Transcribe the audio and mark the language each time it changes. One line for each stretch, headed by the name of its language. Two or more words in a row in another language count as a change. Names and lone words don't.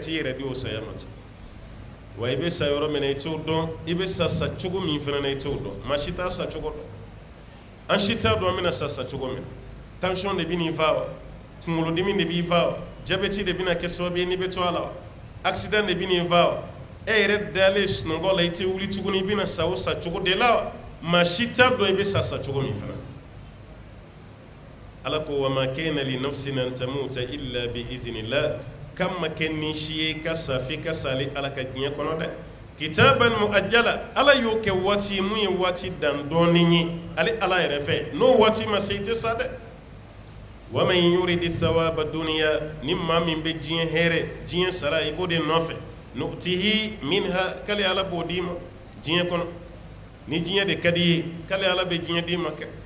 Bambara: t'i yɛrɛ di o saya ma ten wa i bɛ sa yɔrɔ min na i t'o dɔn i bɛ sa cogo min fana na i t'o dɔn maa si t'a sa cogo dɔn an si t'a dɔn an bɛna sa cogo min tension de bɛ n'i fa wa kunkolodimi de b'i fa wa jabɛti de bɛna kɛ sababu ye n'i bɛ to a la wa accident de bɛ n'i fa wa e yɛrɛ dalen sunɔgɔ la i tɛ wuli tuguni i bɛna sa o sa cogo de la wa maa si t'a dɔn i bɛ sa cogo min fana ala ko
Arabic: وما كان لنفس أن تموت إلا بإذن الله
Bambara: kam ma kɛ ni si ye ka sa f'i ka sali ala ka diɲɛ kɔnɔ dɛ
Arabic: كتابا مؤجلا
Bambara: ala y'o kɛ waati mun ye waati dan dɔɔnin ye ale ala yɛrɛ fɛ n'o waati ma se i tɛ sa dɛ
Arabic: ومن يرد ثواب الدنيا
Bambara: ni maa min bɛ diɲɛ hɛrɛ diɲɛ sara i b'o de nɔfɛ
Arabic: نؤته منها
Bambara: k'ale ala b'o d'i ma diɲɛ kɔnɔ ni diɲɛ de ka di ye k'ale ala bɛ diɲɛ d'i ma kɛ